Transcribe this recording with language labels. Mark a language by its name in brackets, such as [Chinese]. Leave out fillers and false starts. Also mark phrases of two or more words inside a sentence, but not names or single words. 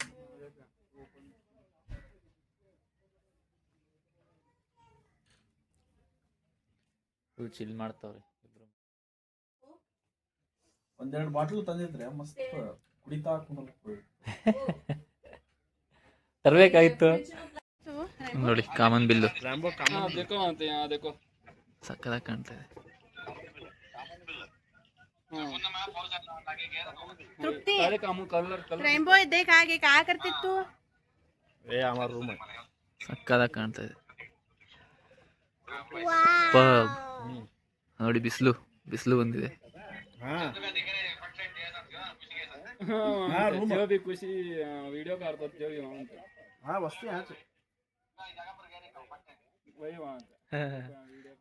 [English] full chill [Kannada] ಮಾಡ್ತಾವ್ರೆ ಇಬ್ರು. ಒಂದೆರಡು ಬಾಟಲ್ ತಂದಿದ್ರೆ ಮಸ್ತ್ ಕುಡಿತಾ ತರ್ಬೇಕಾಗಿತ್ತು. ನೋಡಿ ಕಾಮನ್ ಬಿಲ್ಲು ಸಕ್ಕದಾಗಿ ಕಾಣ್ತಾ ಇದೆ. [Hindi] तृप्ति रेनबो देख आगे क्या करती तू? ये हमारा रूम है. [Kannada] ಸಕ್ಕದಾಗಿ ಕಾಣ್ತಾ ಇದೆ. ನೋಡಿ ಬಿಸಿಲು ಬಂದಿದೆ. ಖುಷಿ ವಿಡಿಯೋ [Hindi] हाँ वस्तु यहाँ से